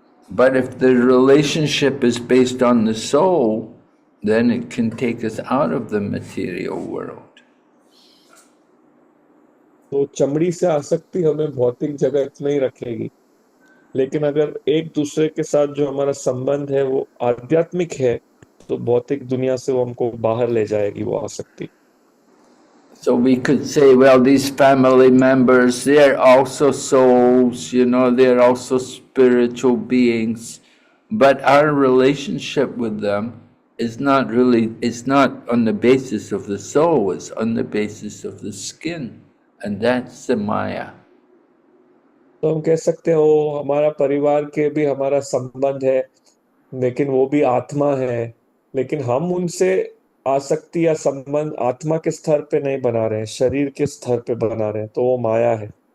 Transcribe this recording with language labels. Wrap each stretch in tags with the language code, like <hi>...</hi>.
<en>But if the relationship is based on the soul, then it can take us out of the material world.</en> <hi>तो चमड़ी से आसक्ति हमें भौतिक जगत में ही रखेगी, लेकिन अगर एक दूसरे के साथ जो हमारा संबंध है वो आध्यात्मिक है, तो भौतिक दुनिया से वो हमको बाहर ले जाएगी वो आसक्ति।</hi> <en>So we could say, well, these family members, they're also souls, they're also spiritual beings, but our relationship with them is not really, it's not on the basis of the soul, it's on the basis of the skin, and that's the Maya.</en> <hi>तो हम कह सकते हैं वो हमारा परिवार के भी हमारा संबंध है, लेकिन वो भी आत्मा है, लेकिन हम उनसे आसक्ति या संबंध आत्मा के स्तर पे नहीं बना रहे हैं, शरीर के स्तर पे बना रहे हैं, तो वो माया है।</hi>